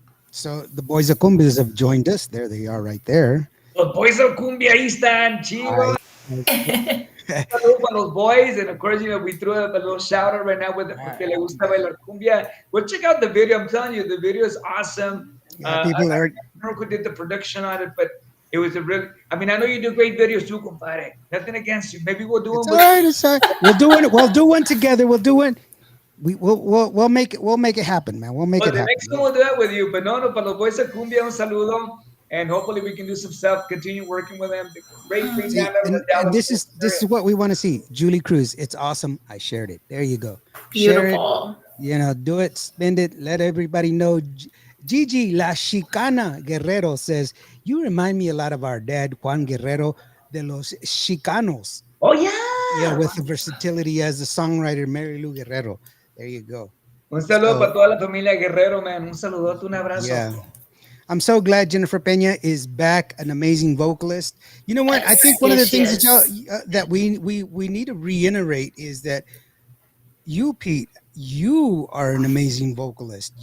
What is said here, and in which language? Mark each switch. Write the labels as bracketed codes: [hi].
[en] So the boys of Cumbias have joined us. There they are right there. [es] Los boys of Cumbia, ahí están, chicos. Saludos para los boys, [en] and of course, you know, we threw a little shout out right now with [es] porque le gusta bailar cumbia. [en] Well, check out the video. I'm telling you, the video is awesome. I don't know who did the production on it, but it was a real. I mean, I know you do great videos too, compadre. Nothing against you. Maybe we'll do them. It's all right. We'll do one together. We'll do one. We'll make it happen, man. We'll make it happen. The next one we'll do that with you. But [es] no, para los boys of Cumbia, un saludo. [en] And hopefully we can do some stuff, continue working with them. Great things. And this is what we want to see. Julie Cruz, it's awesome. I shared it. There you go. Beautiful. You know, do it, spend it, let everybody know. Gigi La Chicana Guerrero says, you remind me a lot of our dad, Juan Guerrero de los Chicanos. Oh, yeah. Yeah, with the versatility as a songwriter, Mary Lou Guerrero. There you go. [es] Un saludo para toda la familia Guerrero, man. Un saludote, un abrazo. [en] Yeah. I'm so glad Jennifer Pena is back, an amazing vocalist. You know what? I think one of the things that we need to reiterate is that you, Pete, you are an amazing vocalist.